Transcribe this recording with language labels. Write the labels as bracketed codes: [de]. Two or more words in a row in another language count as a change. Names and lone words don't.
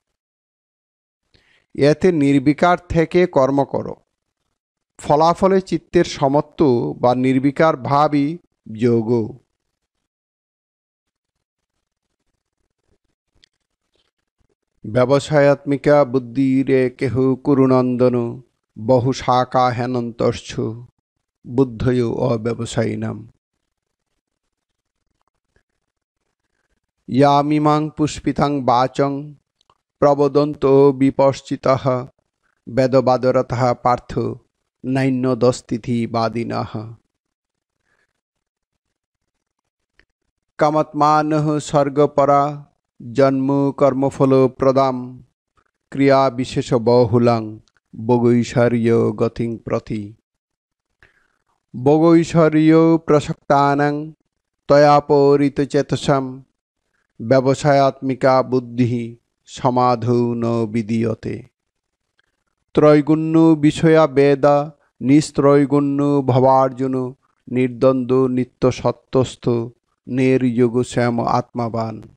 [bn] এতে নির্বিকার থেকে কর্ম করো। ফলাফলে চিত্তের সমত্ব বা নির্বিকার ভাবই যোগ। [sa] ব্যবসায়াত্মিকা বুদ্ধিরে কেহ কুরুনন্দন বহু শাখা হেনন্তশ্চ বুদ্ধয় অব্যবসায়িনাম। ইয়ামিমাং পুষ্পিতাং বাচং প্রবদন্ত বিপশ্চিতঃ বেদবাদরতঃ পার্থ নৈন্যদস্তিথি বাদিনঃ। কামাত্মানঃ স্বর্গপরা জন্ম কর্মফল প্রদাম ক্রিয়া বিশেষ বহুলাং ভোগৈশ্বর্য গতিং প্রতি। ভোগৈশ্বর্য প্রসক্তানাং তয়াপরিত চেতসাম ব্যবসায়াত্মিকা বুদ্ধি সমাধৌ ন বিদীয়তে। ত্রৈগুণ্য বিষয়া বেদা নিস্ত্রৈগুণ্য ভবার্জুন নির্দ্বন্দ্ব নিত্য সত্যস্থ নির্যোগ শ্যাম আত্মাবান।